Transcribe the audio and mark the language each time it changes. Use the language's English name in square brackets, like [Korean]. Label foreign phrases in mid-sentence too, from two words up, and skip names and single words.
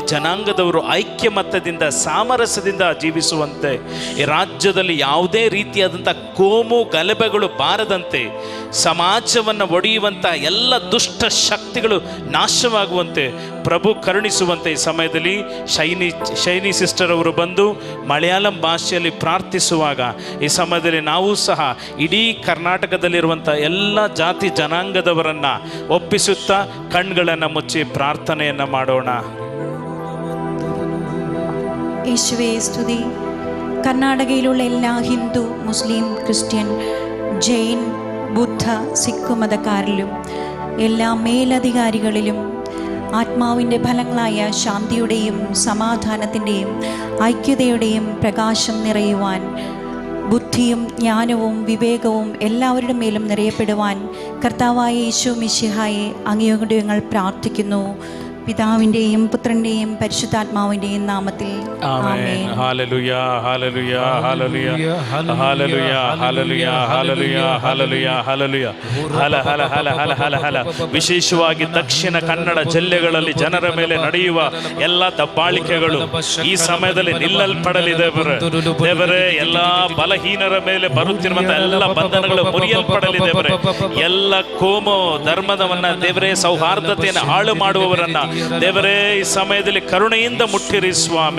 [Kannada] ಜನಾಂಗದವರು ಐಕ್ಯಮತ್ಯದಿಂದ, ಸಾಮರಸ್ಯದಿಂದ ಜೀವಿಸುವಂತೆ, ಈ ರಾಜ್ಯದಲ್ಲಿ ಯಾವುದೇ ರೀತಿಯಾದಂಥ ಕೋಮು ಗಲಭೆಗಳು ಬಾರದಂತೆ, ಸಮಾಜವನ್ನು ಒಡೆಯುವಂಥ ಎಲ್ಲ ದುಷ್ಟ ಶಕ್ತಿಗಳು ನಾಶವಾಗುವಂತೆ ಪ್ರಭು ಕರುಣಿಸುವಂತೆ ಈ ಸಮಯದಲ್ಲಿ ಶೈನಿ ಸಿಸ್ಟರ್ ಅವರು ಬಂದು ಮಲಯಾಳಂ ಭಾಷೆಯಲ್ಲಿ ಪ್ರಾರ್ಥಿಸುವಾಗ ಈ ಸಮಯದಲ್ಲಿ ನಾವು ಸಹ ಇಡೀ ಕರ್ನಾಟಕದಲ್ಲಿರುವಂಥ ಎಲ್ಲ ಜಾತಿ ಜನಾಂಗದವರನ್ನು ಒಪ್ಪಿಸುತ್ತಾ ಕಣ್ಗಳನ್ನು ಮುಚ್ಚಿ ಪ್ರಾರ್ಥನೆಯನ್ನು ಮಾಡೋಣ. [Malayalam] യേശുവേ സ്തുതി. കർണാടകയിലുള്ള എല്ലാ ഹിന്ദു, മുസ്ലിം, ക്രിസ്ത്യൻ, ജൈൻ, ബുദ്ധ, സിഖ് മതക്കാരിലും എല്ലാ മേലധികാരികളിലും ആത്മാവിൻ്റെ ഫലങ്ങളായ ശാന്തിയുടെയും സമാധാനത്തിൻ്റെയും ഐക്യതയുടെയും പ്രകാശം നിറയുവാൻ, ബുദ്ധിയും ജ്ഞാനവും വിവേകവും എല്ലാവരുടെ മേലും നിറയപ്പെടുവാൻ കർത്താവായ യേശു മിശിഹായെ അങ്ങയോട് ഞങ്ങൾ പ്രാർത്ഥിക്കുന്നു. പിതാവിൻ്റെയും പുത്രൻ്റെയും പരിശുദ്ധാത്മാവിൻ്റെയും നാമത്തിൽ ആമേൻ. ഹല്ലേലൂയ, ഹല്ലേലൂയ, ഹല്ലേലൂയ, ഹല്ലേലൂയ, ഹല്ലേലൂയ, ഹല്ലേലൂയ, ഹല്ലേലൂയ, ഹല്ലേലൂയ. ಹಲ ಹಲ ಹಲ ಹಲ ಹಲ ಹಲ. [Kannada] ವಿಶೇಷವಾಗಿ ದಕ್ಷಿಣ ಕನ್ನಡ ಜಿಲ್ಲೆಗಳಲ್ಲಿ ಜನರ ಮೇಲೆ ನಡೆಯುವ ಎಲ್ಲ ದಬ್ಬಾಳಿಕೆಗಳು ಈ ಸಮಯದಲ್ಲಿ ನಿಲ್ಲಲ್ಪಡಲಿ ದೇವರೇ. ಎಲ್ಲ ಬಲಹೀನರ ಮೇಲೆ ಬರುತ್ತಿರುವಂತಹ ಎಲ್ಲ ಬಂಧನಗಳು ಮುರಿಯಲ್ಪಡಲಿ ದೇವರೇ. ಎಲ್ಲ ಕೋಮು ಧರ್ಮದವನ್ನ ದೇವರೇ, ಸೌಹಾರ್ದತೆಯನ್ನು ಹಾಳು ಮಾಡುವವರನ್ನ ದೇವರೇ ಈ ಸಮಯದಲ್ಲಿ ಕರುಣೆಯಿಂದ ಮುಟ್ಟಿರಿ ಸ್ವಾಮಿ.